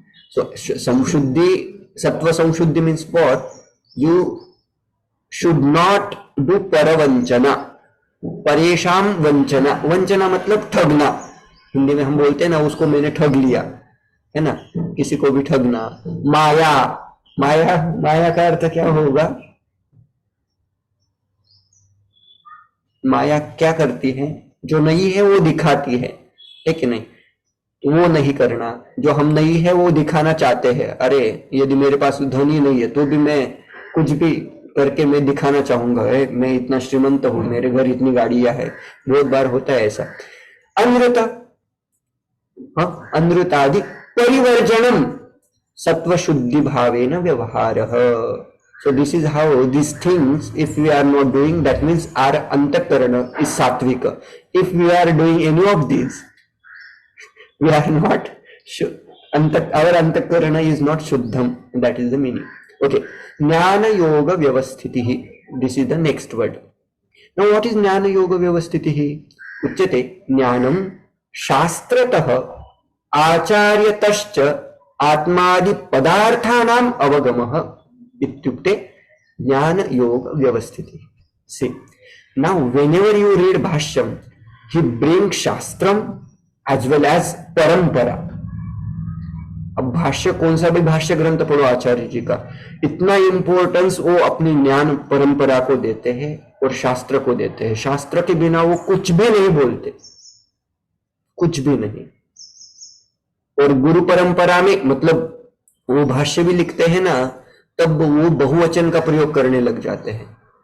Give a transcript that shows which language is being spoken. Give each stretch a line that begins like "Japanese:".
English: So संशुद्धि, सत्व संशुद्धि means what, you should not do परवंचना, परेशान वंचना।
Hindi: वंचना मतलब ठगना, हिंदी में हम बोलते हैं ना, उसको मैंने ठग लिया, है ना, किसी को भी ठगना। माया, माया, माया का अर्थ क्या होगा, माया क्या करती है, जो नहीं है वो दिखाती है कि नहीं, वो नहीं करना। जो हम नहीं है वो दिखाना चाहते हैं, अरे यदि मेरे पास धन ही नहीं है तो भी मैं कुछ भी करके मैं दिखाना चाहूंगा, मैं इतना श्रीमंत हूं, मेरे घर इतनी गाड़ियां है, बहुत बार होता है ऐसा।
Sanskrit: अनृत, अनृतादि परिवर्जनम सत्व शुद्धि भावेन व्यवहारः।
English: So this is how these things, if we are not doing, that means our antakarana is satvika. If we are doing any of these, we are not, our antakarana is not shuddham, that is the meaning. Okay, jnana yoga vyavasthitihi, this is the next word. Now what is jnana yoga vyavasthitihi? Uchyate jnanam shastratah
Sanskrit: आचार्यतश्च आत्मादि पदार्थानाम अवगमः इत्युक्ते ज्ञान योग व्यवस्थिति।
English: See, now whenever you read bhashyam, he brings shastram as well as parampara.
Hindi: अब भाष्य, कौन सा भी भाष्य ग्रंथ पढ़ो आचार्य जी का, इतना इंपॉर्टेंस वो अपनी ज्ञान परंपरा को देते हैं और शास्त्र को देते हैं। शास्त्र के बिना वो कुछ भी नहीं बोलते, कुछ भी नहीं। और गुरु परंपरा में मतलब वो भाष्य भी लिखते हैं ना, तब वो बहुवचन का प्रयोग करने लग जाते हैं।